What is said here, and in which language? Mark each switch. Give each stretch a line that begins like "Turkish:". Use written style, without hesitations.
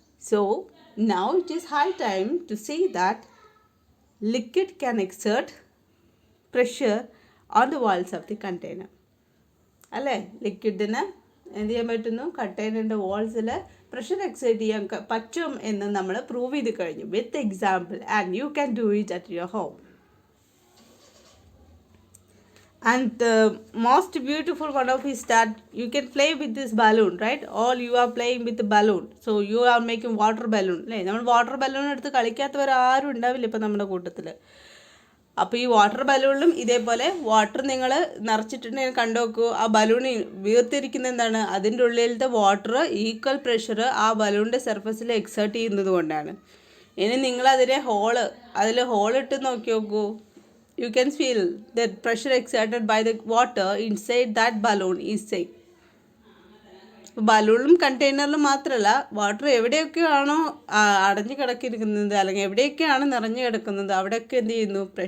English: So now it is high time to see that liquid can exert pressure on the walls of the container.
Malayalam: അല്ലേ? ലിക്വിഡിന് എന്ത് ചെയ്യാൻ പറ്റുന്നു? കണ്ടെയ്നറിൻ്റെ വാൾസിൽ pressure exert ചെയ്യാൻ പറ്റും എന്ന് നമ്മൾ പ്രൂവ് ചെയ്ത് കഴിഞ്ഞു
English: With example. And you can do it at your home. And the most beautiful one of is that you can play with this balloon, right? All you are playing with the balloon. So you are making water balloon.
Malayalam: അല്ലേ? നമ്മൾ water balloon എടുത്ത് കളിക്കാത്തവർ ആരും ഉണ്ടാവില്ല ഇപ്പം നമ്മുടെ കൂട്ടത്തിൽ. അപ്പോൾ ഈ വാട്ടർ ബലൂണിലും ഇതേപോലെ വാട്ടർ നിങ്ങൾ നിറച്ചിട്ടുണ്ടെങ്കിൽ കണ്ടു നോക്കൂ. ആ ബലൂൺ വീർത്തിരിക്കുന്ന എന്താണ്? അതിൻ്റെ ഉള്ളിലത്തെ വാട്ടർ ഈക്വൽ പ്രഷർ ആ ബലൂണിൻ്റെ സർഫസിൽ എക്സേർട്ട് ചെയ്യുന്നത് കൊണ്ടാണ്. ഇനി നിങ്ങളതിനെ അതിൽ ഹോളിട്ട് നോക്കി നോക്കൂ.
English: You can feel that pressure exerted by the water inside that balloon is same.
Malayalam: ബലൂണിലും കണ്ടെയ്നറിലും മാത്രമല്ല, വാട്ടർ എവിടെയൊക്കെയാണോ അടഞ്ഞു കിടക്കിയിരിക്കുന്നത് അല്ലെങ്കിൽ എവിടെയൊക്കെയാണ് നിറഞ്ഞു കിടക്കുന്നത് അവിടെയൊക്കെ എന്ത് ചെയ്യുന്നു?